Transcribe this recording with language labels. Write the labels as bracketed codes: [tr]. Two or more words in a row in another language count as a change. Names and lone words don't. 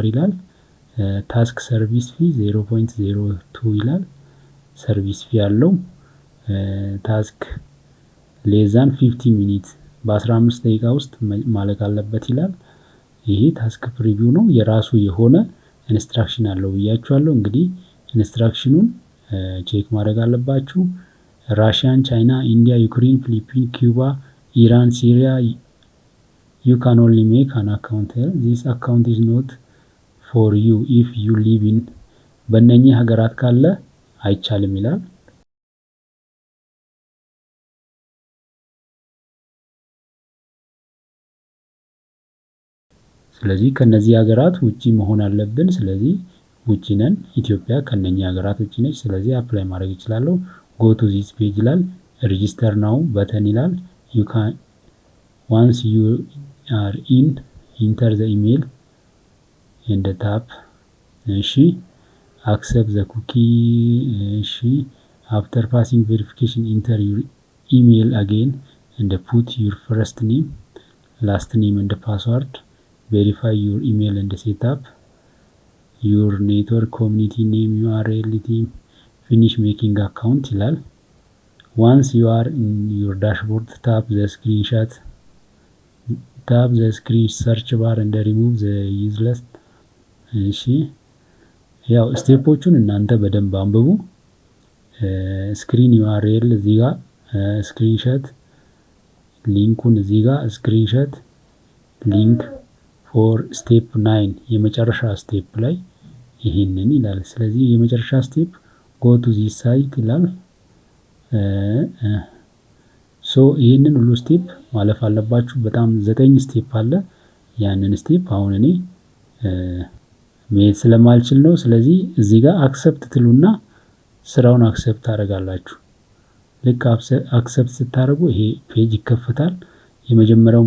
[am] ይላል። [en] task service fee [am] 0.02 ይላል። [en] service fee [am] ያለው ታስክ ሌዛን 50 ሚኒት በ15 ደቂቃ ውስጥ ማለቅ አለበት ይላል። ይሄ [en] task preview [am] ነው። የራሱ የሆነ ኢንስትራክሽን አለው ብያችኋለሁ። እንግዲህ ኢንስትራክሽኑን ቼክ ማድረግ አለባችሁ። ራሽያን፣ ቻይና፣ ኢንዲያ፣ ዩክሬን፣ ፊሊፒን፣ ኩባ፣ ኢራን፣ ሲሪያ [en] you can only make an account here. This account is not for you if you live in [am] በእነኚህ ሀገራት ካለ አይቻልም ይላል። ስለዚህ ከነዚህ ሀገራት ውጪ መሆን አለብን። ስለዚህ ውጪ ነን። ኢትዮጵያ ከነኚህ ሀገራት ውጪ ነች። ስለዚህ አፕላይ ማድረግ ይችላለሁ። [en] go to this page [am] ይላል። [en] register now [am] በተን ይላል። [en] you can once you are in enter the email and tap እሺ accept the cookie እሺ after passing verification enter your email again and put your first name last name and password verify your email and set up your network community name URL finish making account ይላል። once you are in your dashboard tap the screen search bar and remove the useless [am] እሺ ያው ስቴፖቹን እናንተ በደንብ አንብቡ። [en] screen URL [am] እዚህ ጋር ስክሪንሾት ሊንኩን እዚህ ጋር ስክሪንሾት [en] link for step [am] 9 የመጨረሻ ስቴፕ ላይ ይሄንን ይላል። ስለዚህ የመጨረሻ ስቴፕ [en] go to this site [am] ይላል። ይህንን ሁሉ ስቴፕ ማለፍ አለባችሁ። በጣም 9 ስቴፕ አለ። ያንን ስቴፕ አሁን እኔ መሄድ ስለማልችል ነው። ስለዚህ እዚህ ጋር አክሰፕት ትሉና ስራውን አክሰፕት ታደርጋላችሁ። ልክ አክሰፕት ስታደርጉ ይሄ ፔጅ ይከፈታል። የመጀመሪያውን